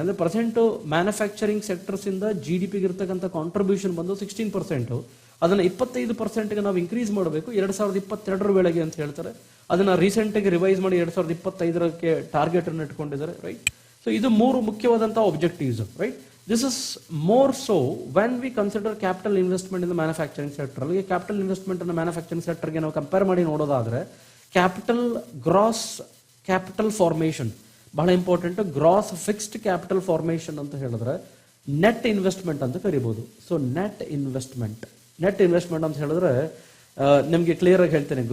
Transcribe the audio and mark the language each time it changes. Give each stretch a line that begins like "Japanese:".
Kannada: ಅಂದ್ರೆ present manufacturing sectors ಇಂದ GDP ಇರತಕ್ಕಂಥ ಕಾಂಟ್ರಿಬ್ಯೂಷನ್ ಬಂದು 16%, ಅದನ್ನ 25% ನಾವು ಇನ್ಕ್ರೀಸ್ ಮಾಡಬೇಕು 2022 ವೇಳೆಗೆ ಅಂತ ಹೇಳ್ತಾರೆ. ಅದನ್ನ ರೀಸೆಂಟ್ ಆಗಿ ರಿವೈಸ್ ಮಾಡಿ 2025ಕ್ಕೆ ಟಾರ್ಗೆಟ್ ಅನ್ನು ಇಟ್ಕೊಂಡಿದ್ದಾರೆ ರೈಟ್. ಸೊ ಇದು 3 ಮುಖ್ಯವಾದಂತಹ objectives right.
English: This is more so when we consider capital investment in the manufacturing sector.
Kannada: ಅಲ್ಲಿ ಕ್ಯಾಪಿಟಲ್ ಇನ್ವೆಸ್ಟ್ಮೆಂಟ್ ಅನ್ನು ಮ್ಯಾನುಫ್ಯಾಕ್ಚರಿಂಗ್ ಸೆಕ್ಟರ್ಗೆ ನಾವು ಕಂಪೇರ್ ಮಾಡಿ ನೋಡೋದಾದ್ರೆ ಕ್ಯಾಪಿಟಲ್ ಗ್ರಾಸ್ ಕ್ಯಾಪಿಟಲ್ ಫಾರ್ಮೇಷನ್ ಬಹಳ important. Gross fixed capital formation ಅಂತ ಹೇಳಿದ್ರೆ ನೆಟ್ ಇನ್ವೆಸ್ಟ್ಮೆಂಟ್ ಅಂತ ಕರಿಬಹುದು. ಸೊ ನೆಟ್ ಇನ್ವೆಸ್ಟ್ಮೆಂಟ್ ಅಂತ ಹೇಳಿದ್ರೆ ನಿಮಗೆ ಕ್ಲಿಯರ್ ಆಗಿ ಹೇಳ್ತೇನೆ.